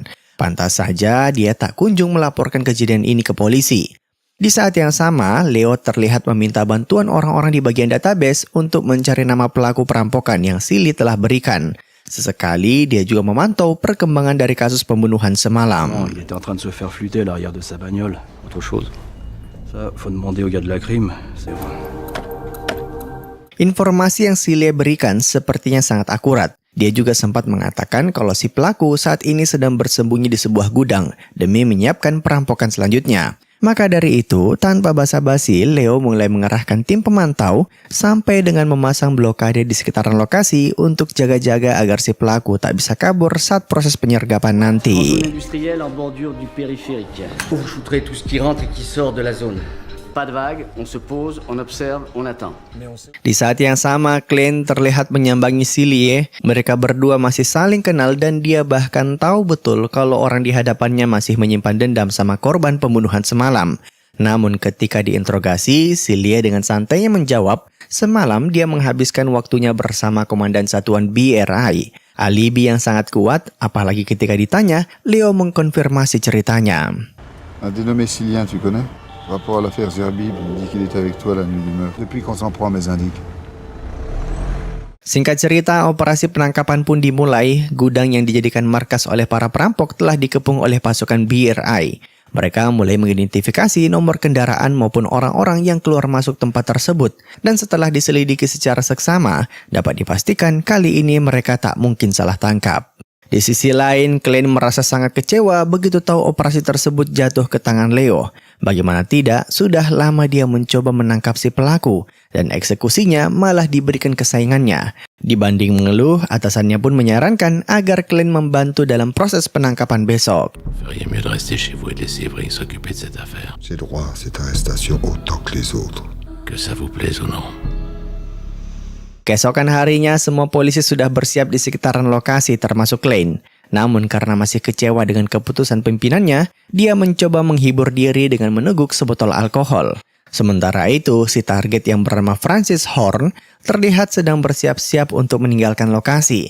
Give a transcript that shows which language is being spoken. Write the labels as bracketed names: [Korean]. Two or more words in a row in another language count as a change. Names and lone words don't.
[Indonesian] Pantas saja dia tak kunjung melaporkan kejadian ini ke polisi. Di saat yang sama, Leo terlihat meminta bantuan orang-orang di bagian database untuk mencari nama pelaku perampokan yang Silie telah berikan. Sesekali, dia juga memantau perkembangan dari kasus pembunuhan semalam. [French] Il était en train de se faire flûter à l'arrière de sa bagnole. Autre chose. Ça, faut demander au gars de la crime, c'est vrai. [Indonesian] Informasi yang Silie berikan sepertinya sangat akurat. Dia juga sempat mengatakan kalau si pelaku saat ini sedang bersembunyi di sebuah gudang demi menyiapkan perampokan selanjutnya. Maka dari itu, tanpa basa-basi, Leo mulai mengerahkan tim pemantau sampai dengan memasang blokade di sekitaran lokasi untuk jaga-jaga agar si pelaku tak bisa kabur saat proses penyergapan nanti. [French] Industriel en bordure du périphérique. Pour shooter tout ce qui rentre et qui sort de la zone. Pas de vague, on se pose, on observe, on attend. [Indonesian] Di saat yang sama, Klein terlihat menyambangi Silie. Mereka berdua masih saling kenal dan dia bahkan tahu betul kalau orang di hadapannya masih menyimpan dendam sama korban pembunuhan semalam. Namun ketika diinterogasi, Silie dengan santainya menjawab, semalam dia menghabiskan waktunya bersama komandan satuan BRI. Alibi yang sangat kuat, apalagi ketika ditanya, Leo mengkonfirmasi ceritanya. [French] Un dénommé Silien, tu connais? Rapport à l'affaire Zerbib, il dit qu'il était avec toi la nuit du meurtre. Depuis qu'on s'en prend à mes indices. [Indonesian] Singkat cerita, operasi penangkapan pun dimulai. Gudang yang dijadikan markas oleh para perampok telah dikepung oleh pasukan BRI. Mereka mulai mengidentifikasi nomor kendaraan maupun orang-orang yang keluar masuk tempat tersebut. Dan setelah diselidiki secara seksama, dapat dipastikan kali ini mereka tak mungkin salah tangkap. Di sisi lain, Klein merasa sangat kecewa begitu tahu operasi tersebut jatuh ke tangan Leo. Bagaimana tidak, sudah lama dia mencoba menangkap si pelaku, dan eksekusinya malah diberikan ke saingannya. Dibanding mengeluh, atasannya pun menyarankan agar Klein membantu dalam proses penangkapan besok. [French] Feriez mieux de rester chez vous et de laisser Evry s'occuper de cette affaire. J'ai droit à cette arrestation autant que les autres. Que ça vous plaise ou non. [Indonesian] Keesokan harinya, semua polisi sudah bersiap di sekitaran lokasi termasuk Klein. Namun karena masih kecewa dengan keputusan pimpinannya, dia mencoba menghibur diri dengan meneguk sebotol alkohol. Sementara itu, si target yang bernama Francis Horn terlihat sedang bersiap-siap untuk meninggalkan lokasi.